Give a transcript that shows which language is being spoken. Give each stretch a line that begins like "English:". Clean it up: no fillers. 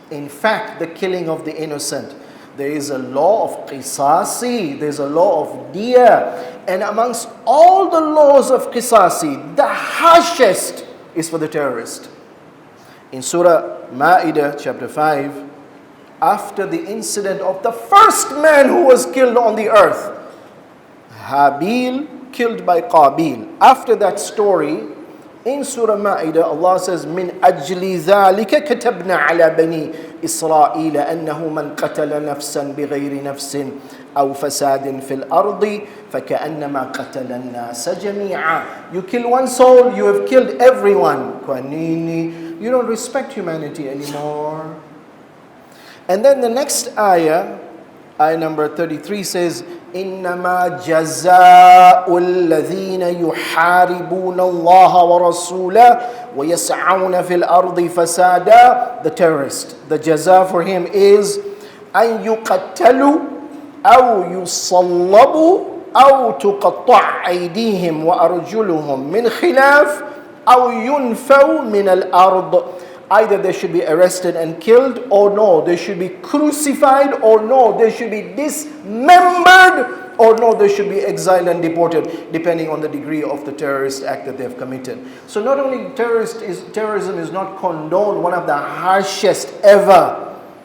English: In fact, the killing of the innocent, there is a law of qisasi, there's a law of diya, and amongst all the laws of qisasi, the harshest is for the terrorist. In Surah Ma'idah chapter 5, after the incident of the first man who was killed on the earth, Habil killed by Qabil. After that story, In Surah Ma'idah, Allah says,
Arabic: من أجل ذلك كتبنا على بني إسرائيل أنه من قتل نفسا بغير نفس أو فساد في الأرض فكأنما قتل الناس جميعا.
English: You kill one soul, you have killed everyone.
Swahili: Kwanini,
English: you don't respect humanity anymore. And then the next ayah, ayah number 33 says,
Arabic: إنما جزاء الذين يحاربون الله ورسوله ويسعون في الأرض فسادا.
English: The terrorist, the jaza for him is
Arabic: أن يقتلوا أو يصلبوا أو تقطع أيديهم وأرجلهم من خلاف أو ينفوا من الأرض.
English: Either they should be arrested and killed, or no, they should be crucified, or no, they should be dismembered, or no, they should be exiled and deported, depending on the degree of the terrorist act that they have committed. So not only terrorism is not condoned, one of the harshest ever.